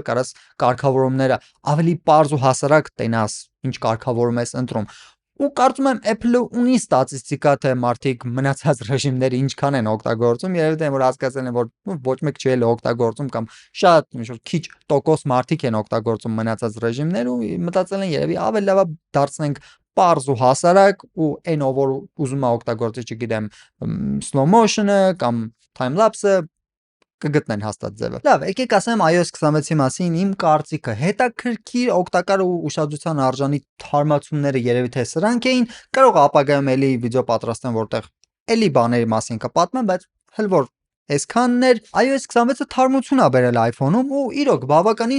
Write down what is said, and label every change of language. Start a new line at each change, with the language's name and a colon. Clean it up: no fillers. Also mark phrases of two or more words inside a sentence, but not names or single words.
Armenian: կարաս կարգավորումները ավելի պարզ ու հասարակ տենաս, ինչ կարգավորում ես ընտրում։ Ու կարծում եմ Apple-ը ունի ստատիստիկա, թե մարդիկ մնացած ռեժիմները ինչքան են օգտագործում, երևի թե որ հասկացել են, որ ոչ մեկ չի էլ օգտագործում կամ շատ ինչ-որ քիչ տոկոս մարդիկ են օգտագործում մնացած ռեժիմներ ու մտածել են երևի ավելի լավ դարձնենք պարզ ու հասարակ ու այն ով որ ուզում է օգտագործի, չգիտեմ,
English: slow motion-ը կամ time lapse-ը
Armenian: կգտնեն հաստատ ձևը։ Լավ, եկեք ասեմ iOS 26-ի մասին իմ կարծիքը։ Հետաքրքիր, օգտակար ու ուշադրության արժանի թարմացումները երևի թե սրանք էին, կարող է ապագայում էլի վիդեո պատրաստեմ, որտեղ էլի բաների մասին կպատմեմ, բայց հəl որ այսքանն էր, iOS 26-ը թարմություն է բերել iPhone-ում ու իրոք բավականին